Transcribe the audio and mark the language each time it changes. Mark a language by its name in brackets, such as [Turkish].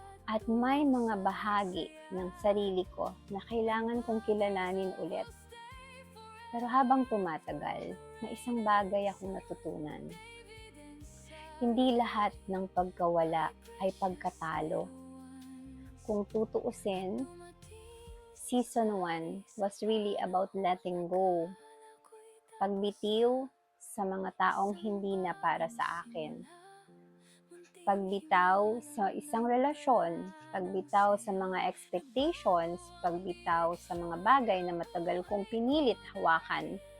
[Filipino] At may mga bahagi ng sarili ko na kailangan kong kilalanin ulit. Pero habang tumatagal, may isang bagay akong natutunan. Hindi lahat ng pagkawala ay pagkatalo. Kung tutuusin, [English] season 1 was really about letting go. [Filipino] Pagbitiw sa mga taong hindi na para sa akin. Pagbitaw sa isang relasyon, pagbitaw sa mga expectations, pagbitaw sa mga bagay na matagal kong pinilit hawakan.